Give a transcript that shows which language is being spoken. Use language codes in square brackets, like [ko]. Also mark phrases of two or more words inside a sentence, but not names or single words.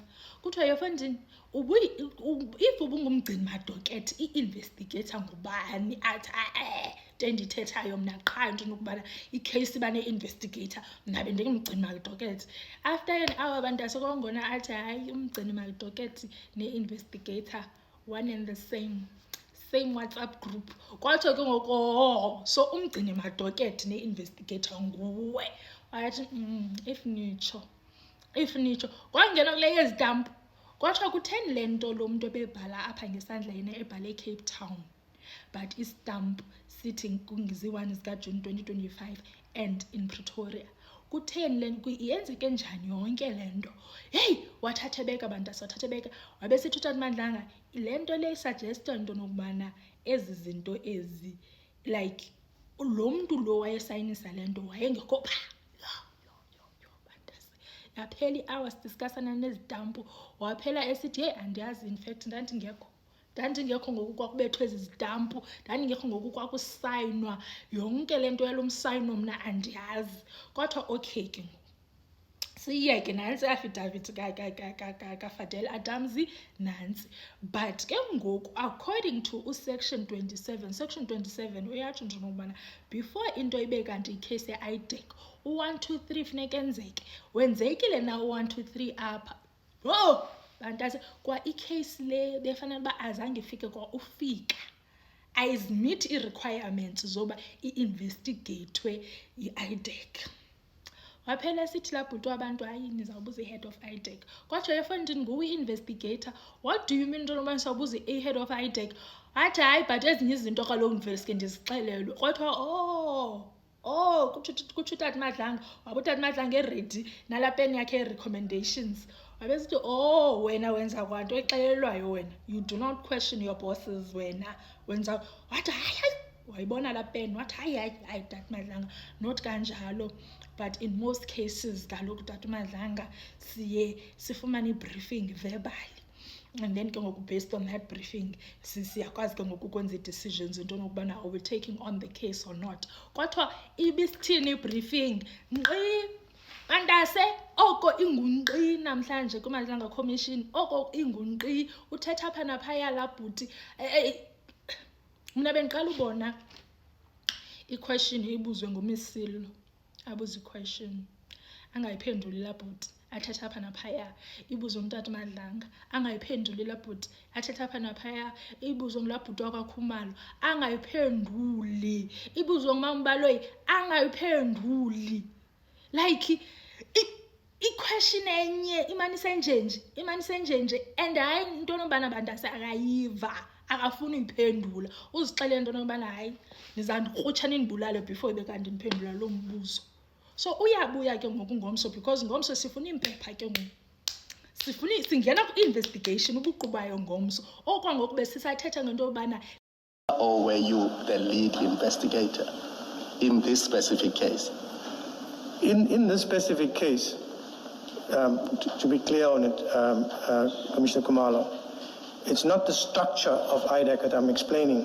[xh] Kuthiwa yefondini if ubungumgcini madocket i-investigator ngubani? Athi nto endithethayo mna qha ntona ukubana icase iba ne-investigator ngabe ndingumgcini madocket. [en] After an hour [xh] bantase kwangona athi hayi umgcini madocket ne-investigator [en] one and the same WhatsApp group. [xh] Kwathiwa ke ngoku so umgcini madocket ne-investigator nguwe. Wathi if nitsho kwangena kule yezitampu kwathiwa kutheni le nto lo mntu ebebhala apha ngesandla yena ebhale Cape Town but istampu sithi kungizi-1 zikaJuni 2025 [en] and in Pretoria. [xh] Kutheni le nto yenzeke njani yonke le nto? Heyi, wathatha ebeka bantase, wathatha ebeka wabesithi uTata Madlanga le nto le isuggesta ntona ukubana ezi zinto ezi like lo mntu lo wayesayinisa le nto wayengekho phaa. Yaphela i-hours discussana nezitampu, waphela esithi heyi andiyazi, [en] in fact [xh] ndandingekho ngoku kwakubethwe ezi zitampu, ndandingekho ngoku kwakusayinwa yonke le nto yalo msayino mna andiyazi. Kwathiwa okay ke ngoku siyiyeke nantsi i-affidavit kaFadela Adams nantsi. But ke ngoku [en] according to section 27 [xh] uyatsho ntona ukubana before into ibe kanti icase ye-IDEC u-1 2 3 funeka enzeke. Wenzekile na u-1 2 3 apha? Bantase kwa icase le befanele uba azange ifike kwa ufika, ayizimit ii-requirements zoba i-investigatwe yi-IDEC. Waphela esithi laa bhuti wabantu hayi nizawubuza [en] i-head of IDEC. [xh] Kwathiwa efondini nguwe i-investigator. [en] What do you mean [xh] ntona ubana sawubuza [en] i-head of IDEC? [xh] Athi hayi but ezinye izinto kaloku ndiveske ndizixelelwe. Kwathiwa kutsho uTata Madlanga, waba uTata Madlanga eredi nalaa peni yakhe ye-recommendations. Wabesithi wena wenza kwanto exelelwayo wena, [en] you do not question your bosses [xh] wena wenza. Wathi hayi wayibona laa peni wathi hayi Tata Madlanga not kanjalo. [en] But in most cases [xh] kaloku Tata Madlanga siye sifumane [en] i-briefing verbally, and then [xh] ke ngoku based on that briefing siyakwazi ke ngoku ukwenza ii-decisions into nokubana [en] are we taking on the case or not. [xh] Kwathiwa ibisithini i-briefing? Nkqi bantase oko ingunkqi namhlanje kuMadlanga Commission, oko ingunkqi. Uthetha apha naphaya laa bhuti. Mna bendiqala ubona i-question ibuzwe nguMisilo, abuze i-question angayiphenduli laa bhuti, athetha apha naphaya. Ibuzwe nguTata Madlanga angayiphenduli laa bhuti, athetha apha naphaya. Ibuzwe ngulaa bhuti wakwaKhumalo angayiphenduli. Ibuzwe nguMambaloyi angayiphenduli. Like i-question enye imane isenjenje and hayi ntona ubana bantase akayiva akafuni uyiphendula, uzixelele into yokubana hayi nizandikrutsha nindibulale before bekanti ndiphendula lo mbuzo. So uyabuya ke ngoku Ngomso, because Ngomso sifuna impepha ke ngoku. Singena ku-investigation ubuqubayo Ngomso. Okwangoku besisathetha ngento yobana. [en] Or were you the lead investigator in this specific case? In this specific case, to be clear on it, Commissioner Khumalo, it's not the structure of IDAC that I'm explaining.